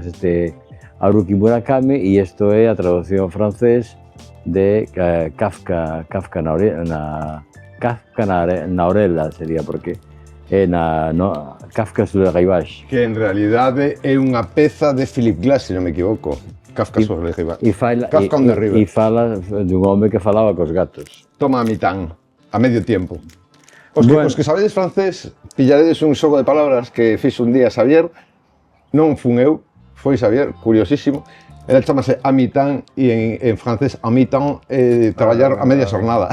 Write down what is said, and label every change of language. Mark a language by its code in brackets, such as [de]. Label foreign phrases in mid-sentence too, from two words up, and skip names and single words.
[gl] Este Haruki Murakami, e isto é a traducción francés de Kafka na orella, sería, porque é Kafka sur le rivage. Que en realidade é unha peza de Philip Glass, se non me equivoco. [fr] Kafka sur le rivage. [en] Kafka on the river. [gl] E fala dun home que falaba cos gatos. Toma a mitán, a medio tempo. Os que sabedes francés, pillaredes un xogo de palabras que fixo un día Xavier, non fun eu, foi Xavier, curiosísimo. Ela chamase a mitán e en francés a mitán é traballar a media xornada.